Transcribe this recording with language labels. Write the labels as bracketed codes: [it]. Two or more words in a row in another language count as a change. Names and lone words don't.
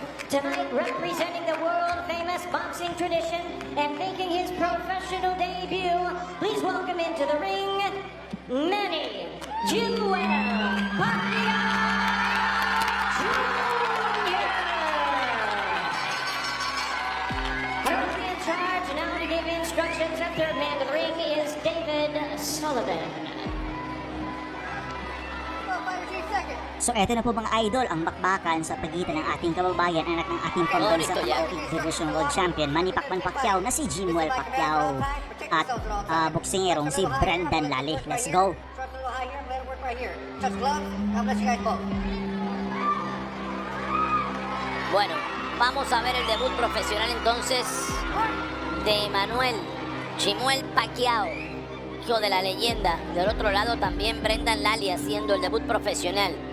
[en] Tonight, representing the world-famous boxing tradition and making his professional debut, please welcome into the ring, Manny Jewel Pacquiao Jr. Currently in charge, now to give instructions, the third man to the ring is David Sullivan. [tl] So eto na po mga idol, ang bakbakan sa pagitan ng ating kababayan, anak ng ating pambansang [en] Heavyweight Division World Champion, [tl] Manny Pacquiao na si Jimuel Pacquiao at boksingerong si Brendan Lally. [en] Let's go! [es] Bueno, vamos a ver el debut profesional entonces de Manuel Jimuel Pacquiao, hijo de la leyenda. Del otro lado también Brendan Lally haciendo el debut profesional.